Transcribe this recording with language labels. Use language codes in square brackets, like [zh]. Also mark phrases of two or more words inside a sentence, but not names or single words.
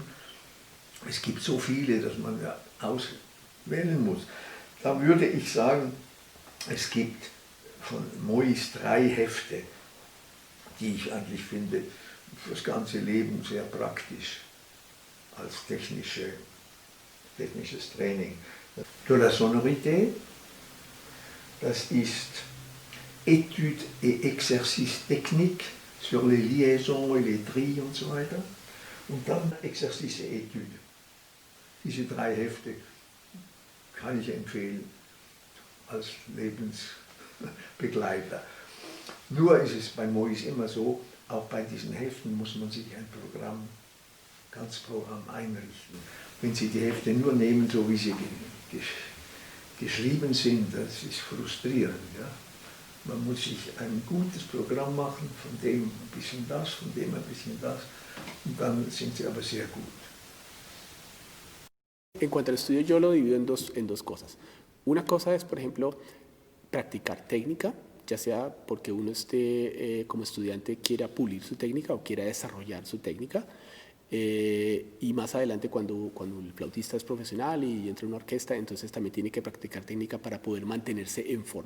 [de] Es gibt so viele, dass man ja auswählen muss. Da würde ich sagen, es gibt von Mois 3 Hefte, die ich eigentlich finde, für das ganze Leben sehr praktisch als technisches Training. De la sonorité, das ist Études et Exercices techniques sur les liaisons et les trilles und so weiter. Und dann Exercices et Études. Diese 3 Hefte kann ich empfehlen als Lebensbegleiter. Nur ist es bei Mois immer so, auch bei diesen Heften muss man sich ein ganzes Programm einrichten. Wenn Sie die Hefte nur nehmen, so wie sie geschrieben sind, das ist frustrierend. Ja? Man muss sich ein gutes Programm machen, von dem ein bisschen das, von dem ein bisschen das, und dann sind sie aber sehr gut. [es] En cuanto al estudio, yo lo divido en dos cosas. Una cosa es, por ejemplo, practicar técnica, ya sea porque uno como estudiante quiera pulir su técnica o quiera desarrollar su técnica. Y más adelante cuando el flautista es profesional y entra en una orquesta, entonces también tiene que practicar técnica para poder mantenerse en forma.